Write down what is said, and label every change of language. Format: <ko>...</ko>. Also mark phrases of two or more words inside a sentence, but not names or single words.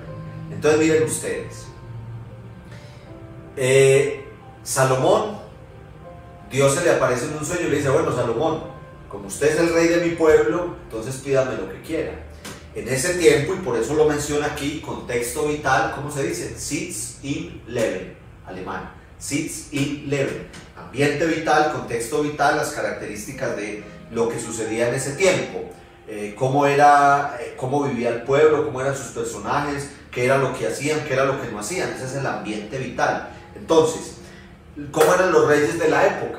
<es>Entonces miren ustedes, Salomón, Dios se le aparece en un sueño y le dice, bueno Salomón, como usted es el rey de mi pueblo, entonces pídame lo que quiera. En ese tiempo, y por eso lo menciona aquí, contexto vital, ¿cómo se dice?</es> <de>Sitz im Leben, alemán, Sitz im Leben,</de> <es>ambiente vital, contexto vital, las características de lo que sucedía en ese tiempo, cómo vivía el pueblo, cómo eran sus personajes, qué era lo que hacían, qué era lo que no hacían. Ese es el ambiente vital. Entonces, ¿cómo eran los reyes de la época?</es>